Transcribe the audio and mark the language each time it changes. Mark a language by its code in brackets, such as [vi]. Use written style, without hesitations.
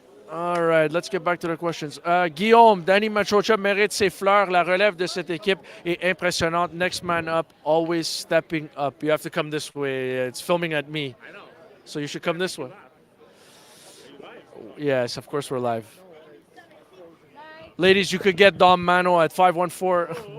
[en] All right, let's get back to the questions. [fr] Guillaume, Danny Machocha mérite ses fleurs. La relève de cette équipe est impressionnante. [en] Next man up, always stepping up. You have to come this way. It's filming at me. I know. So you should come this way. Yes, of course we're live. Ladies, you could get Dom Mano at 514.